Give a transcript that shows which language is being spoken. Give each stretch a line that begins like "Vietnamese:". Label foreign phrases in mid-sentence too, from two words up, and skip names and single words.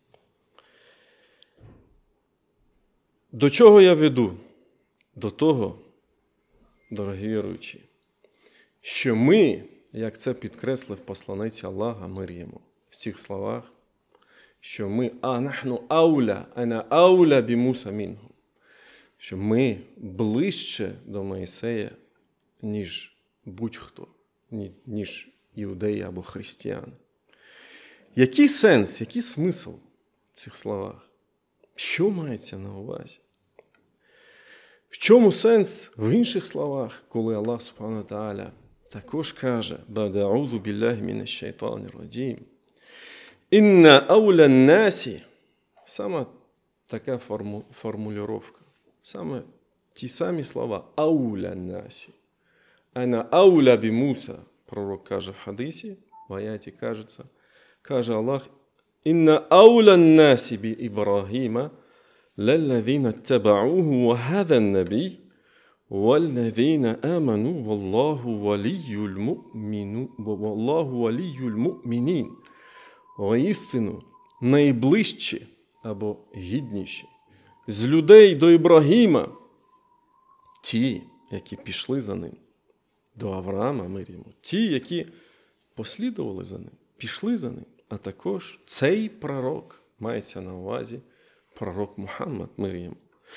Ukrainian: До чого я веду? До того, дорогі віруючі, що ми, як це підкреслив посланець Аллаха, мир йому, в цих словах, що ми
Arabic: أنا أولى بموسى منهم,
Ukrainian: що ми ближче до Моїсея, ніж будь-хто, ніж іудеї або християни. Який сенс, який смисл в цих словах? Що мається на увазі? В чому сенс в інших словах, коли Аллах
Arabic: سبحانه وتعالى
Ukrainian: також каже:
Arabic: «أعوذ بالله من الشيطان الرجيم». «إن أولى الناس».
Ukrainian: Саме така формулювання. Саме ті самі слова.
Arabic: «أولى الناس». «أنا أولى بموسى».
Ukrainian: Пророк каже в хадисі, в аяті каже Аллах:
Arabic: «إن أولى الناس بإبراهيم للذين اتبعوه وهذا النبي والذين آمنوا والله ولي المؤمنين».
Ukrainian: Воістину найближчі або гідніші з людей до Ібрагіма ті, які пішли за ним, до Авраама, мир йому, ті, які послідували за ним, пішли за ним, а також цей пророк, мається на увазі пророк Мухаммад, мир йому.